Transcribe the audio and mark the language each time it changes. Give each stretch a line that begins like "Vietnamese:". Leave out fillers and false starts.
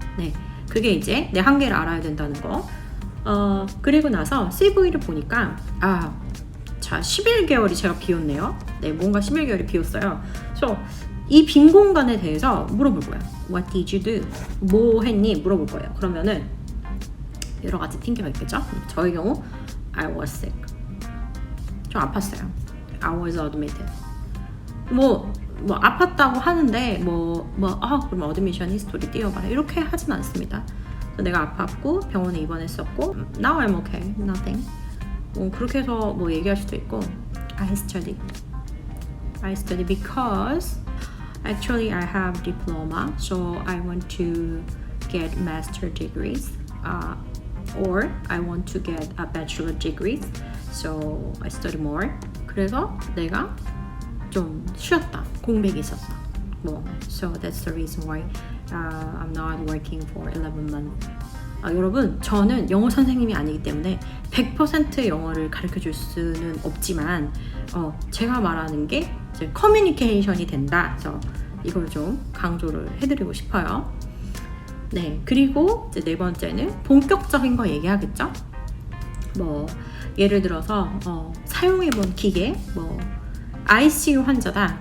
Korean: 네, 그게 이제 내 한계를 알아야 된다는 거. 그리고 나서 CV를 보니까 자 11개월이 제가 비었네요. 네, 뭔가 11개월이 비었어요. 그래서 이 빈 공간에 대해서 물어볼 거예요.
English: What did you do?
Korean: 뭐 했니? 물어볼 거예요.
English: 그러면은 여러 가지 핑계가 있겠죠?
Korean: 저의 경우
English: I was sick.
Korean: 좀 아팠어요.
English: I was admitted.
Korean: 뭐 아팠다고 하는데 그럼 어드미션 히스토리 띄워봐라 이렇게 하진 않습니다. 내가 아팠고 병원에 입원했었고
English: Now I'm okay. Nothing.
Korean: 그렇게 해서 뭐 얘기할 수도 있고
English: I study because actually I have diploma, so I want to get master degrees. Or I want to get a bachelor degree, so I study more.
Korean: 그래서 내가 좀 쉬었다, 공백이 있었다.
English: So that's the reason why I'm not working for 11 months.
Korean: 여러분, 저는 영어 선생님이 아니기 때문에 100% 영어를 가르쳐 줄 수는 없지만 제가 말하는 게 이제 커뮤니케이션이 된다. 그래서 이걸 좀 강조를 해드리고 싶어요. 네, 그리고 이제 네 번째는 본격적인 거 얘기하겠죠. 뭐 예를 들어서 사용해본 기계, 뭐 ICU 환자다.